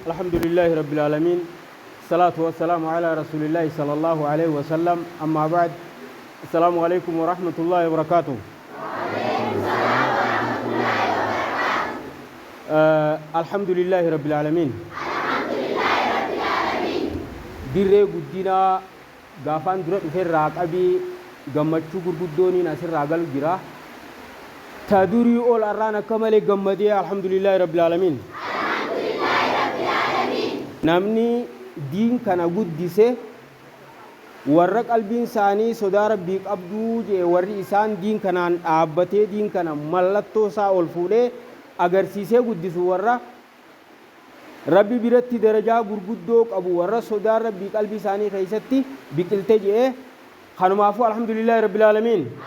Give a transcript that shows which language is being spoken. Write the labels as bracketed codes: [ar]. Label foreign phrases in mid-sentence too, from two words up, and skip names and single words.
[ar] الحمد لله رب العالمين الصلاة والسلام على رسول الله صلى الله عليه وسلم أما بعد السلام عليكم ورحمة الله وبركاته الحمد لله رب العالمين [om] dirree guddina gaafaan dura dhufeerraa qabii gammachuu gurguddooni asirraa galu jira ta durii ol arraan akka malee gammadee [ar] الحمد لله رب العالمين [om] namni diin kana guddise warra qalbiin isaanii sodaa rabbii qabduu jee warri isaan diin kanaan dhaabbatee diin kana mallattoo isaa ol fuudhee agarsiisee guddisu warra rabbi biratti darajaa gurguddoo qabu warra sodaa rabbii qalbii isaanii keessatti biqilte jee kanumaafu [ar] الحمد لله رب العالمين